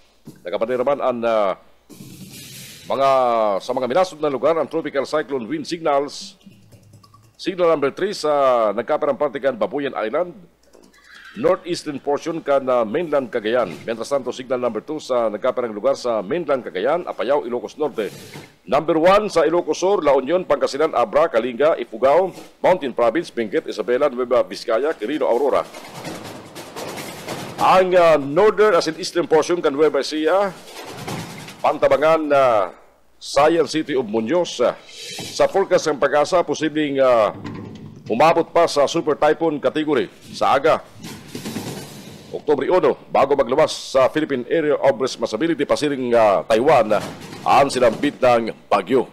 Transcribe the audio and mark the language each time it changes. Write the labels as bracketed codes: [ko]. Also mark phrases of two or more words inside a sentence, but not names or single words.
[bik] Nakapanay naman ang mga minasod na lugar ang [en] tropical cyclone wind signals. Signal number 3 [bik] sa nagkaperang parte kan Babuyan Island, [en] northeastern portion [bik] kan mainland Cagayan. [es] Mientras tanto, [en] signal number 2 [bik] sa nagkaperang lugar sa mainland Cagayan, Apayao, Ilocos Norte. Number 1 sa Ilocos Sur, La Union, Pangasinan, Abra, Kalinga, Ifugao, Mountain Province, Benguet, Isabela, Nueva Vizcaya, Quirino, Aurora. Ang northern as in [en] eastern portion [bik] kan Nueva Ecija, Pantabangan, Science City of Muñoz. Sa forecast ng Pag-asa, posibleng umabot pa sa [en] super typhoon category [bik] sa aga. Oktubre 1, bago magluwas sa Philippine Area of Responsibility, pasiring Taiwan, ang sinambit ng bagyo.